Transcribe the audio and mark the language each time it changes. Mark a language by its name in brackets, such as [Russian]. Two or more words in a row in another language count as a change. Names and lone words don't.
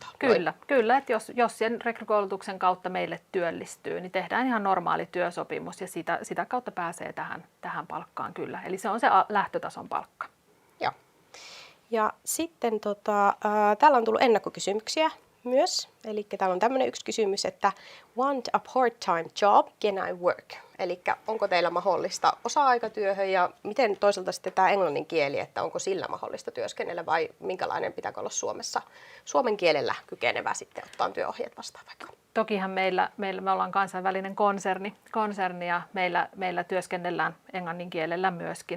[Finnish] Kyllä, että jos sen rekrykoulutuksen kautta meille työllistyy, niin tehdään ihan normaali työsopimus ja sitä kautta pääsee tähän palkkaan kyllä. Eli se on se lähtötason palkka. Joo. Ja sitten täällä on tullut ennakkokysymyksiä myös. Eli täällä on tämmöinen yksi kysymys, että [English] want a part-time job, can I work? [Finnish] Eli onko teillä mahdollista osa-aikatyöhön ja miten toisaalta sitten tämä englannin kieli, että onko sillä mahdollista työskennellä vai minkälainen pitääkö olla Suomessa suomen kielellä kykenevä sitten ottaa työohjeet vastaan vaikka? Tokihan me ollaan kansainvälinen konserni ja meillä työskennellään englannin kielellä myöskin.